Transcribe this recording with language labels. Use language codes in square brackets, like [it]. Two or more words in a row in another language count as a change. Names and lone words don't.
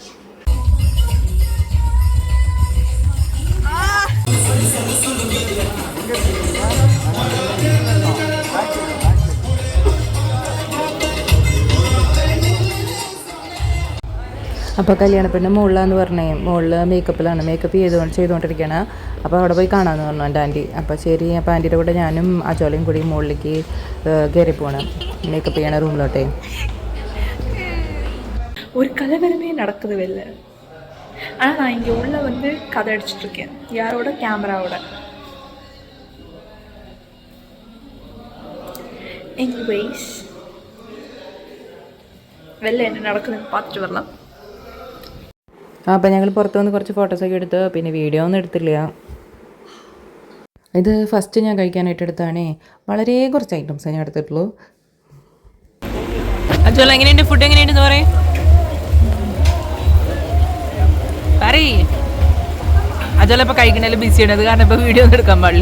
[ml] അപ്പോൾ കല്യാണപ്പെണ്ണ് മുകളിലാന്ന് പറഞ്ഞേ, മുകളിൽ മേക്കപ്പ് ചെയ്തുകൊണ്ടിരിക്കുകയാണ്. അപ്പോൾ അവിടെ പോയി കാണാമെന്ന് പറഞ്ഞു എൻ്റെ ആൻറ്റി. അപ്പോൾ ശരി, അപ്പോൾ ആൻറ്റിയുടെ കൂടെ ഞാനും അജോലയും കൂടി മുകളിലേക്ക് കയറി പോകണം മേക്കപ്പ് ചെയ്യണ റൂമിലോട്ടേ. [ta] ஒரு கலவரமே நடக்குது வெளில. ஆனால் நான் இங்கே உள்ள வந்து கதை அடிச்சிட்ருக்கேன். யாரோட? கேமராவோட. எனிவேஸ், வெளில என்ன நடக்குதுன்னு பார்த்துட்டு வரலாம். [ml] അപ്പോൾ ഞങ്ങൾ പുറത്ത് വന്ന് കുറച്ച് ഫോട്ടോസൊക്കെ എടുത്ത്, പിന്നെ വീഡിയോ ഒന്നും എടുത്തില്ല. ഇത് ഫസ്റ്റ് ഞാൻ കഴിക്കാനായിട്ട് എടുത്താണേ. വളരെ കുറച്ച് ഐറ്റംസ് ഞാൻ എടുത്തിട്ടുള്ളൂ. അജോല, എങ്ങനെയുണ്ട് ഫുഡ്? എങ്ങനെയുണ്ടെന്ന് പറയേ. അജോല ഇപ്പോൾ കഴിക്കണേലും ബിസിയാണ്, അത് കാരണം ഇപ്പോൾ വീഡിയോ ഒന്നും എടുക്കാൻ പാടില്ല.